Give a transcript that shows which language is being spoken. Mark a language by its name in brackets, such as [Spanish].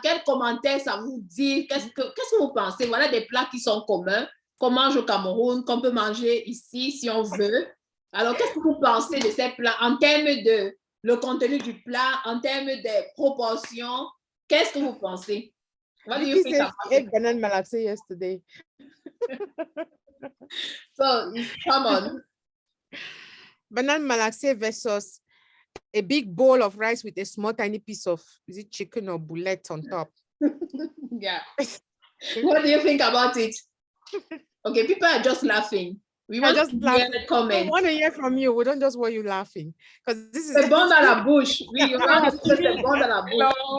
[French] Quels commentaires ça vous dit? Qu'est-ce que vous pensez? Voilà des plats qui sont communs, qu'on mange au Cameroun, qu'on peut manger ici si on veut. Alors, qu'est-ce que vous pensez de ces plats en termes de le contenu du plat, en termes de proportions? Qu'est-ce que vous pensez? [English] What do you think about it? Banane malaxée yesterday. So, come on. Banane malaxée versus a big bowl of rice with a small tiny piece of, is it chicken or boulette on top? Yeah. What do you think about it? Okay, people are just laughing. We want to hear the comments. We want to hear from you. We don't just want you laughing. Because this is [French] the bon dans la bouche. Oui, on a dit que c'est bon dans la bouche.